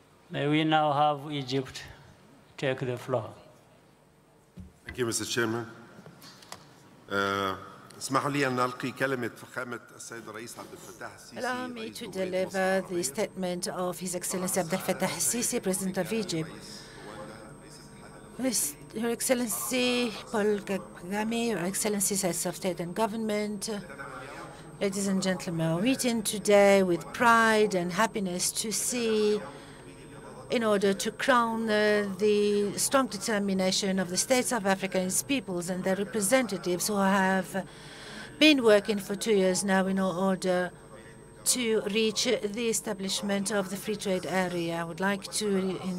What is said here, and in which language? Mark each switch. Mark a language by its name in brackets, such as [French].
[English] May we now have Egypt take the floor. Thank you, Mr. Chairman. [Arabic] اسمحوا لي أن ألقي كلمة فخامة السيد الرئيس عبد الفتاح السيسي. [English] Allow me to deliver the statement of His Excellency Abdel Fattah al-Sisi, President of Egypt. Your Excellency Paul Kagame, Your Excellencies, Heads of State and Government, ladies and gentlemen, we're meeting today with pride and happiness to see, in order to crown the strong determination of the states of Africa and its peoples and their representatives who have been working for 2 years now in order to reach the establishment of the free trade area. I would like to